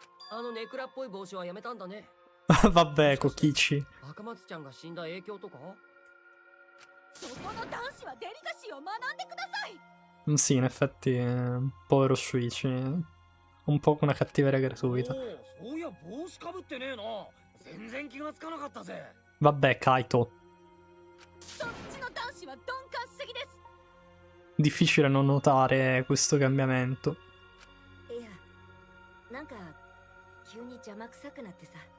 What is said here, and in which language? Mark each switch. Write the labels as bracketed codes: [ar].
[ja] あのネクラっぽい帽子はやめたんだね。 [it] Vabbè, Kokichi. [ja] 赤松ちゃんが死んだ影響とか？そこの男子はデリカシーを学んでください。 [it] Sì, in effetti, povero Shuichi. Un po' una cattiveria gratuita. [ja] そういや帽子かぶってねえな。全然気がつかなかったぜ。 [it] Vabbè, Kaito. [ja] そっちの男子は鈍感しすぎです。 [it] Difficile non notare questo cambiamento. [ja] いや、なんか急に邪魔くさくなってさ。